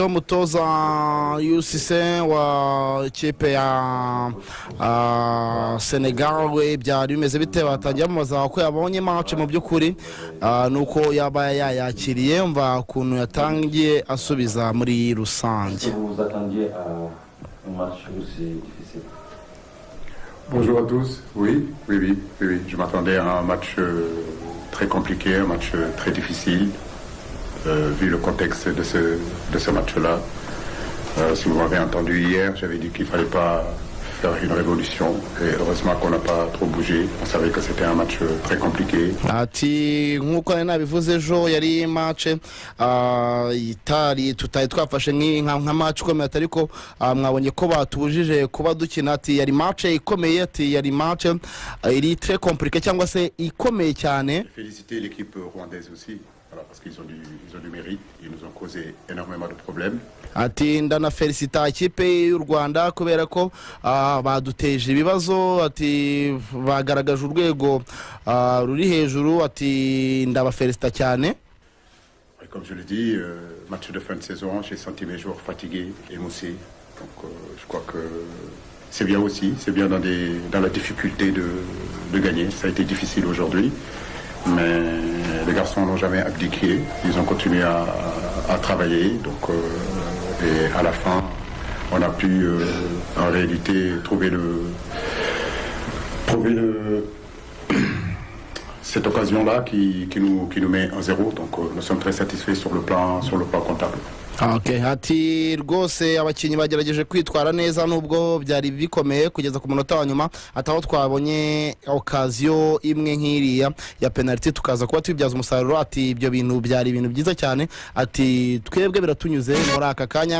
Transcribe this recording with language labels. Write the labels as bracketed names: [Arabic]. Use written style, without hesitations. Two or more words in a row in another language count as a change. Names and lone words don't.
[Kinyarwanda] umutoza Yusise wa ikipe ya Senegal. We byari bimeze bite? Batangiye bamubaza ko yabonye match mu by'ukuri nuko yaba yayakiriye, umva ukuntu yatangiye asubiza muri rusange. [French] Vous attendiez à un match aussi difficile. Bonjour à tous. Oui. Je m'attendais à un match très compliqué, un match très difficile. Vu le contexte de ce match-là. Si vous m'avez entendu hier, j'avais dit qu'il ne fallait pas faire une révolution. Et heureusement qu'on n'a pas trop bougé. On savait que c'était un match très compliqué. [Kinyarwanda] Ati nkuko nabivuze ejo yari match itari tutari twafashe nka match ikomeye, ariko mwabonye ko batubujije kuba dukina. Ati yari match ikomeye, ati yari match iri [French] très compliqué [Kinyarwanda] cyangwa se ikomeye cyane. [French] Féliciter l'équipe rwandaise aussi. Voilà, parce qu'ils ont du mérite, ils nous ont causé énormément de problèmes. [Kinyarwanda] Ati ndana felicita ikipe y'u Rwanda kubera ko baduteje ibibazo. Ati bagaragaje urwego ruri hejuru. Ati ndabafelicita cyane. [French] Comme je le dis, match de fin de saison, j'ai senti mes joueurs fatigués, émoussés. Donc je crois que c'est bien aussi, c'est bien dans la difficulté de gagner. Ça a été difficile aujourd'hui. Mais les garçons n'ont jamais abdiqué, ils ont continué à travailler, donc, et à la fin, on a pu en réalité trouver cette occasion-là qui nous met 1-0, donc nous sommes très satisfaits sur le plan comptable. [Kinyarwanda] Okay, ati rwose abakinnyi bagerageje kwitwara neza nubwo byari bikomeye kugeza ku munota wa nyuma ataho twabonye occasion imwe nk'iriya ya penalty tukaza kuba tubibyaza umusaruro. Ati ibyo bintu byari ibintu byiza cyane, ati twebwe biratunyuze muri aka kanya.